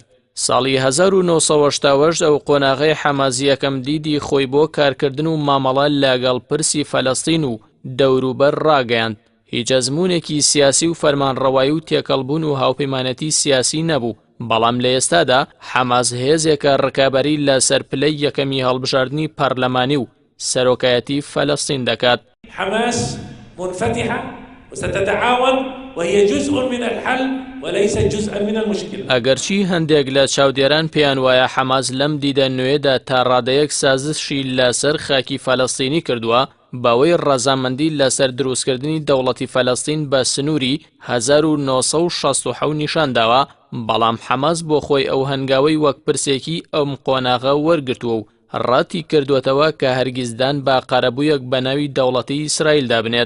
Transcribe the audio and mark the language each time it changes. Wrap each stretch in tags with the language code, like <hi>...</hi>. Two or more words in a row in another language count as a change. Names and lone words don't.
<ckb>ساڵی 1970 ئەو قۆناغەی حەماس یەکەم دیدی خۆی بۆ کارکردن و مامەڵە لەگەڵ پرسی فەلەستین و دەوروبەر ڕاگەیاند. هیچ ئەزموونێکی سیاسی و فەرمانڕەوایی و تێکەڵبوون و هاوپەیمانەتی سیاسی نەبوو. بەڵام لە ئێستادا حەماس هێزێکە ڕکابەری لەسەر پلەی یەکەمی هەڵبژاردننی پەرلەمانی و سەرۆکایەتی فەلەستین دەکات.</ckb> <ar>حماس منفتحة وستتعاون وهي جزء من الحل وليس جزءا من المشكلة.</ar> <ckb>ئەگەرچی هەندێک لە چاودێران پێیان وایە حەماس لەم دیدە نوێدا تا ڕادەیەک سازشی لەسەر خاکی فەلەستینی کردووە، باوەی ڕەزامەندی لەسەر دروستکردنی دەوڵەتی فەلەستین بە سنووری 1967 نیشان داوە، بەڵام حەماس بۆ خۆی ئەو هەنگاوەی وەک پرسێکی ئەم قۆناغە وەرگرتووە و ڕاتی کردوێتەوە کە هەرگیزدان با قەرەبوویەک بە ناوی دەوڵەتی ئیسرائیلدا بنێت.</ckb>